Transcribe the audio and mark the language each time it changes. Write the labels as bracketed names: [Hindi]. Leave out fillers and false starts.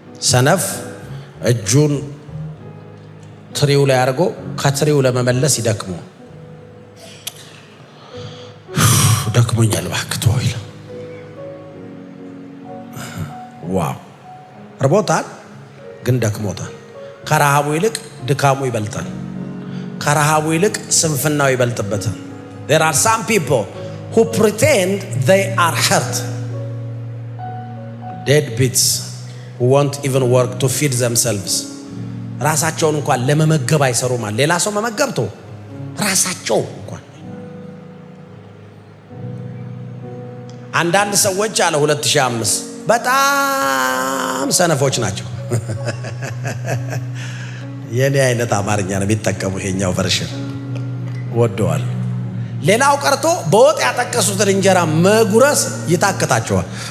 [Amharic] ሰነፍ እጁን ትሪው ላይ አድርጎ ከትሪው ለመመለስ ይደክሙ ደክሞኛል እባክህ ተወው ይላል። ዋው ርቦታል ግን ደክሞታል። ከረሃቡ ይልቅ ድካሙ ይበልጣል። ከረሃቡ ይልቅ ስንፍናው ይበልጥበታል። [English] There are some people who pretend they are hurt. Deadbeats who won't even work to feed themselves. [Amharic] ራሳቸውን እንኳን ለመመገብ አይሰሩም። ሌላ ሰው መመገብቶ ራሳቸው እንኳን አንዳንድ ሰዎች አለ 2005 በጣም ሰነፎች ናቸው። የኔ አይነት አማርኛ ነው የሚጠቀሙ ይሄኛው ቨርሽን ወደዋል። ሌላው ቀርቶ በወጥ ያጠቀሱትን እንጀራ መጉረስ ይታከታቸዋል።